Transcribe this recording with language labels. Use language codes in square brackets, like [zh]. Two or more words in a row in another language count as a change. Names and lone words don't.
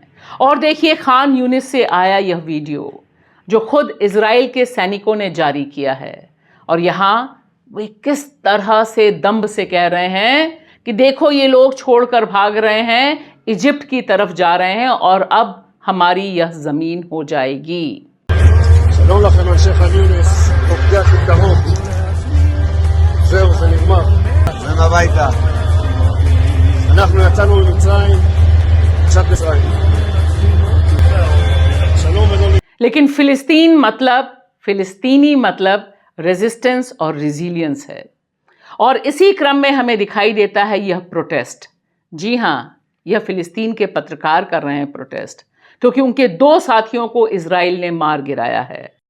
[hi] और देखिए, खान यूनिस से आया यह वीडियो जो खुद इजराइल के सैनिकों ने जारी किया है और यहाँ वे किस तरह से दम्भ से कह रहे हैं कि देखो ये लोग छोड़कर भाग रहे हैं, इजिप्ट की तरफ जा रहे हैं और अब हमारी यह ज़मीन हो जाएगी। [he] שלום לכם אנשי חאן יונס, עובדי הכיכרות. זהו, זה נגמר. הם הביתה. אנחנו יצאנו ממצרים, עכשיו בישראל. שלום ודולי. [hi] लेकिन फिलिस्तीनी मतलब रेजिस्टेंस और रिजिलियंस है। और इसी क्रम में हमें दिखाई देता है यह प्रोटेस्ट। जी हाँ, यह फिलिस्तीन के पत्रकार कर रहे हैं प्रोटेस्ट, क्योंकि उनके 2 साथियों को इजराइल ने मार गिराया है।